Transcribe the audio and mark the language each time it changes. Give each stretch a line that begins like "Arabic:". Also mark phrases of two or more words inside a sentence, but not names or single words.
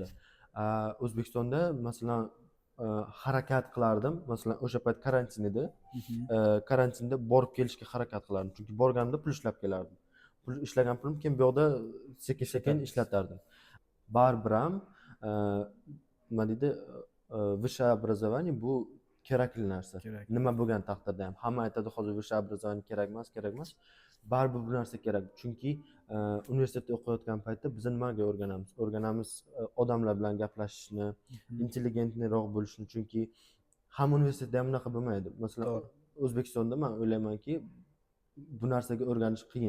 Uzbek: O'zbekistonda masalan harakat qilardim. Masalan, o'sha payt karantin edi. Karantinda borib kelishga harakat qilardim. Chunki borganda pul ishlab kelardim. Pul ishlagan pulim keyin bu yoqda sekin-sekin ishlatardim. Baribir ham nima deydi,
Russian: высшее образование
Uzbek: bu kerakli narsa. Nima bo'lgan taqdirda ham. Hamma aytadi hozir
Russian: высшее образование
Uzbek: kerak emas. Baribir bu narsa kerak. Chunki universitetda o'qiyotgan paytda biz nimaga o'rganamiz odamlar bilan gaplashishni, intelligentliroq bo'lishni. Chunki ham universitetda ham unaqa bo'lmaydi. Masalan, O'zbekistonda men o'ylaymanki, bu narsaga o'rganish qiyin.